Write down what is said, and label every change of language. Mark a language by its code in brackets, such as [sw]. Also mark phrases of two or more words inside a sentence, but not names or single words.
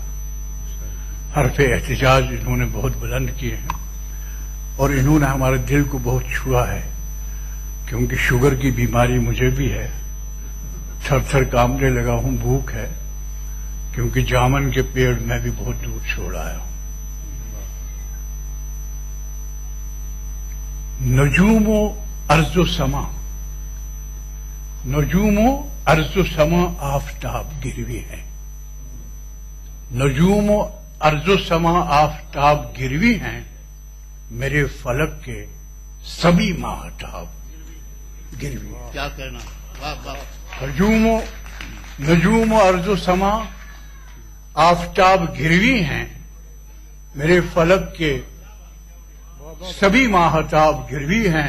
[ur] حرف احتجاج انہوں نے بہت بلند کیے ہیں اور انہوں نے ہمارے دل کو بہت چھوا ہے، کیونکہ شوگر کی بیماری مجھے بھی ہے، تھر تھر کانپنے لگا ہوں. بھوک ہے کیونکہ جامن کے پیڑ میں بھی بہت دور چھوڑ آیا ہوں. نجوم و ارض و سما، نجوم و ارض و سما آفتاب گروی ہے. نجوم و ارض و سما آفتاب گروی ہیں، میرے فلک کے سبھی ماہتاب گروی ہیں. کیا کہنا. واہ واہ. نجوم و ارض و سما آفتاب گروی ہیں، میرے فلک کے سبھی ماہتاب گروی ہیں.